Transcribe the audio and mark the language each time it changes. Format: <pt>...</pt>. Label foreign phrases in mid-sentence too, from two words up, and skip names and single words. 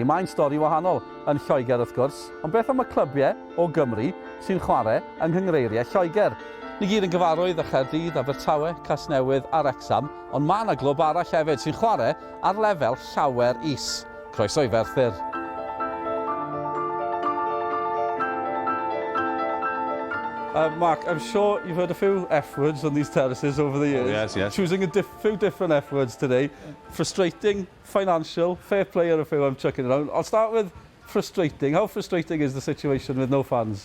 <cy>Mae'n stori wahanol yn Lloegr wrth gwrs, ond beth am y clybiau o Gymru sy'n chwarae yng Nghynghreiriau Lloegr? Ni gyd yn gyfarwydd â Chaerdydd, Abertawe, Casnewydd a Wrecsam, ond mae yna glwb arall hefyd sy'n chwarae ar lefel llawer is. Croeso i Ferthyr.</cy> <en>Mark, I'm sure you've heard a few F-words on these terraces over the years. Oh, yes. Choosing a few different F-words today. Frustrating, financial, fair play are a few I'm chucking around. I'll start with frustrating. How frustrating is the situation with no fans?</en>